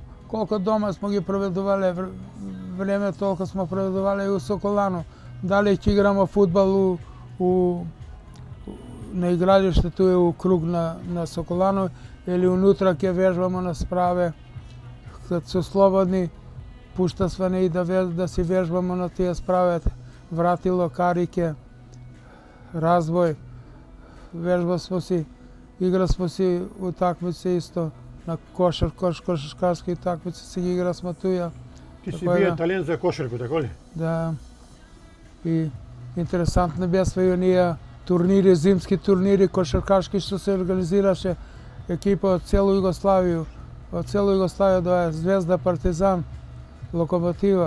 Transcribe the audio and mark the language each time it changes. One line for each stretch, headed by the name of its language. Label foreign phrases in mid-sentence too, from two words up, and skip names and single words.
Macedonian: Колку дома смо ги проведувале време, толку смо проведувале и у Соколану. Дали ќе играмо фудбал на игралиштето у круг на Соколану или унутра ќе вежбамо на справе. Кад се слободни, пушта сване и да си вежбамо на тие справе. вратило, карике, развој. Вежба смо си, игра смо си утакмице исто, на кошаркашке утакмице се игра смо ту. Ти си бија талент за кошарку, така ли? Да. И интересантно бяха и оние турнири, зимски турнири, кошаркашки, што се организираше екипа од целу Југославија. Од целу Југославија доаѓа Звезда, Партизан, Локомотива,